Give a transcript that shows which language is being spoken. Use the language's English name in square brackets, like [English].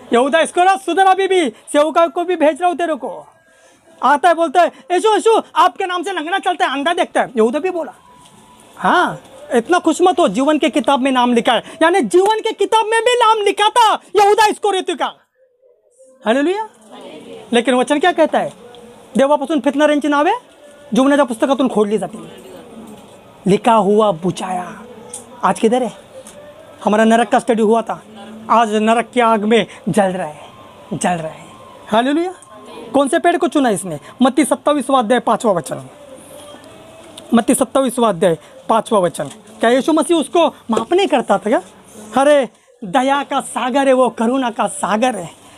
[Hindi] यहूदा इस्करियोत सुधरा बीबी, सेवका को भी भेज रहा हूं तेरे को। आता है बोलता है, यीशु यीशु आपके नाम से लंगड़ा चलता है, अंधा देखता है। यहूदा भी बोला, हाँ इतना खुश मत हो, जीवन के किताब में नाम लिखा है। यानी जीवन के किताब में भी नाम लिखा था यहूदा इस्करियोत का। हालेलुया। लेकिन वचन क्या कहता है? [Marathi] देवापासून फितणाऱ्यांची नावे जीवनाच्या पुस्तकातून खोडली जातील, [Hindi] लिखा हुआ बुझाया। आज किधर है? हमारा नरक का स्टडी हुआ था, आज नरक की आग में जल रहा है, जल रहा है। हालेलुया। कौन से पेड़ को चुना इसने? मत्ती 27वां अध्याय 5वां वचन। मत्ती 27वां अध्याय 5वां वचन। क्या यीशु मसीह उसको माफ नहीं करता था क्या? अरे दया का सागर है वो, करुणा का सागर है।